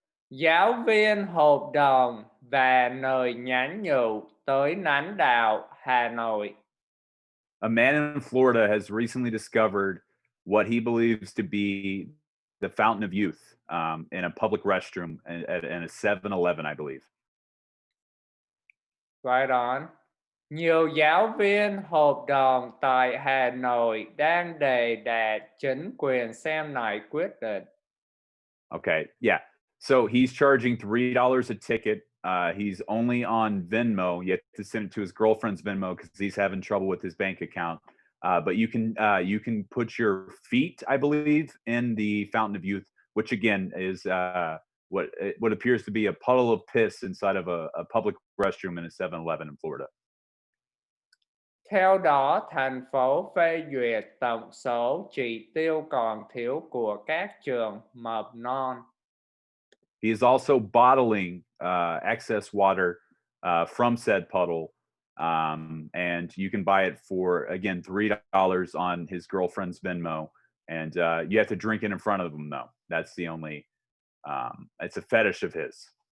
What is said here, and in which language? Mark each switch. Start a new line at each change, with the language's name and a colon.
Vietnamese: Giáo viên hợp đồng và lời nhắn nhủ tới lãnh đạo Hà Nội.
English: A man in Florida has recently discovered what he believes to be the fountain of youth in a public restroom in a 7-Eleven, I believe. Right on.
Vietnamese: Nhiều giáo viên hợp đồng tại Hà Nội đang đề đạt chính quyền xem lại quyết định.
English: Okay, yeah. So he's charging $3 a ticket He's only on Venmo. You have to send it to his girlfriend's Venmo because he's having trouble with his bank account. But you can put your feet, I believe, in the fountain of youth, which again is what appears to be a puddle of piss inside of a public restroom in a 7-Eleven in Florida.
Vietnamese: Theo đó, thành phố phê duyệt tổng số chỉ tiêu còn thiếu của các trường mầm non.
English: He is also bottling excess water from said puddle. And you can buy it for, again, $3 on his girlfriend's Venmo. And you have to drink it in front of him, though. That's the only, it's a fetish of his.